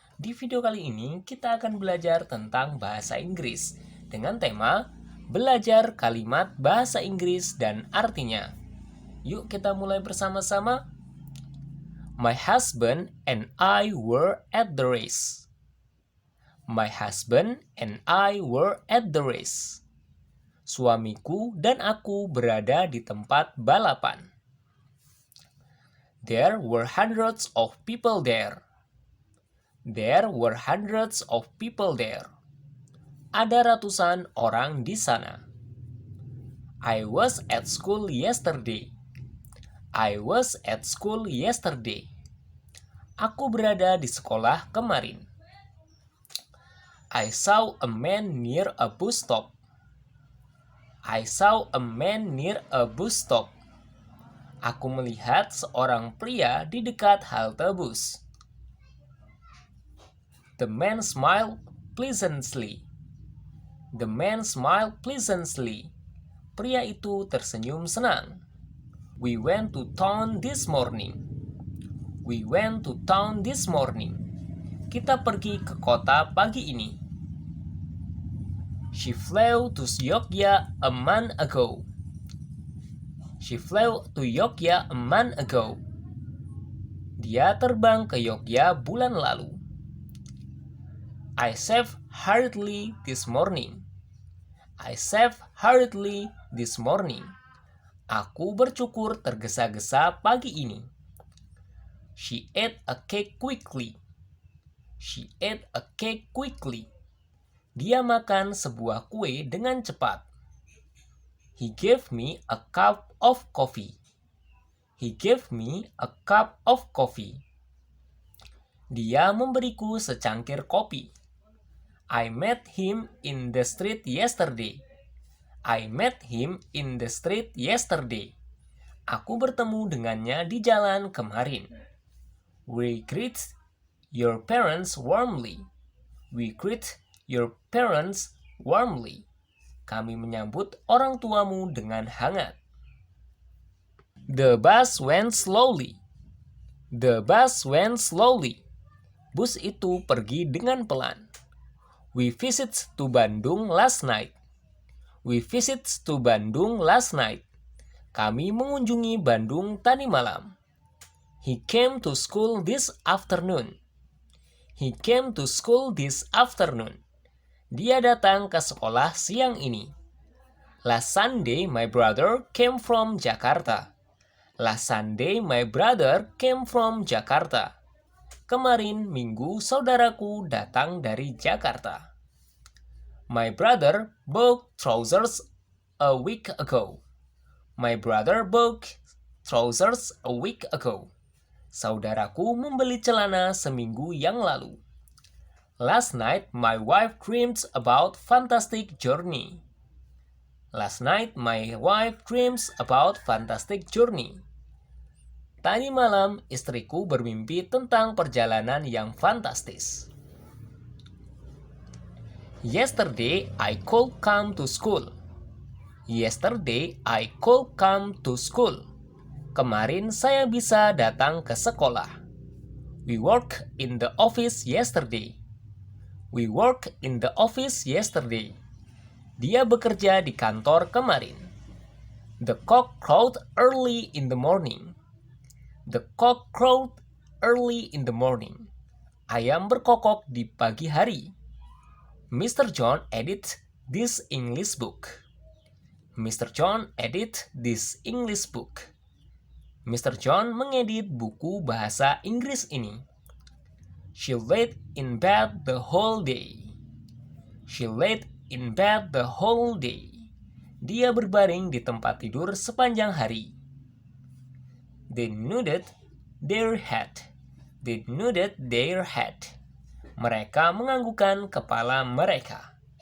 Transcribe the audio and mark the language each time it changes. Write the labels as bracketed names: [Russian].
[Indonesian] Di video kali ini kita akan belajar tentang bahasa Inggris dengan tema belajar kalimat bahasa Inggris dan artinya. Yuk kita mulai bersama-sama. [English] My husband and I were at the race. My husband and I were at the race. [Indonesian] Suamiku dan aku berada di tempat balapan. [English] There were hundreds of people there. There were hundreds of people there. [Indonesian] Ada ratusan orang di sana. [English] I was at school yesterday. I was at school yesterday. [Indonesian] Aku berada di sekolah kemarin. [English] I saw a man near a bus stop. I saw a man near a bus stop. [Indonesian] Aku melihat seorang pria di dekat halte bus. [English] The man smiled pleasantly. The man smiled pleasantly. [Indonesian] Pria itu tersenyum senang. [English] We went to town this morning. We went to town this morning. [Indonesian] Kita pergi ke kota pagi ini. [English] She flew to Yogyakarta a month ago. She flew to Yogyakarta a month ago. [Indonesian] Dia terbang ke Yogyakarta bulan lalu. [English] I saved hurriedly this morning. I saved hurriedly this morning. [Indonesian] Aku bercukur tergesa-gesa pagi ini. [English] She ate a cake quickly. She ate a cake quickly. [Indonesian] Dia makan sebuah kue dengan cepat. [English] He gave me a cup of coffee. He gave me a cup of coffee. [Indonesian] Dia memberiku secangkir kopi. [English] I met him in the street yesterday. I met him in the street yesterday. [Indonesian] Aku bertemu dengannya di jalan kemarin. [English] We greet your parents warmly. We greet your parents warmly. [Indonesian] Kami menyambut orang tuamu dengan hangat. [English] The bus went slowly. The bus went slowly. [Indonesian] Bus itu pergi dengan pelan. [English] We visited to Bandung last night. We visited to Bandung last night. [Indonesian] Kami mengunjungi Bandung tadi malam. [English] He came to school this afternoon. He came to school this afternoon. [Indonesian] Dia datang ke sekolah siang ini. [English] Last Sunday, my brother came from Jakarta. Last Sunday, my brother came from Jakarta. [Indonesian] Kemarin Minggu, saudaraku datang dari Jakarta. [English] My brother bought trousers a week ago. My brother bought trousers a week ago. [Indonesian] Saudaraku membeli celana seminggu yang lalu. [English] Last night, my wife dreamed about fantastic journey. Last night, my wife dreams about fantastic journey. [Indonesian] Tadi malam, istriku bermimpi tentang perjalanan yang fantastis. [English] Yesterday, I could come to school. Yesterday, I could come to school. [Indonesian] Kemarin saya bisa datang ke sekolah. [English] We worked in the office yesterday. We worked in the office yesterday. [Indonesian] Dia bekerja di kantor kemarin. [English] The cock crowed early in the morning. The cock crowed early in the morning. [Indonesian] Ayam berkokok di pagi hari. [English] Mr. John edit this English book. Mr. John edit this English book. Mr. [Indonesian] John mengedit buku bahasa Inggris ini. [English] She laid in bed the whole day. She laid in bed the whole day. [Indonesian] Dia berbaring di tempat tidur sepanjang hari. [English] They nodded their head. They nodded their head. [Indonesian] Mereka menganggukkan kepala mereka.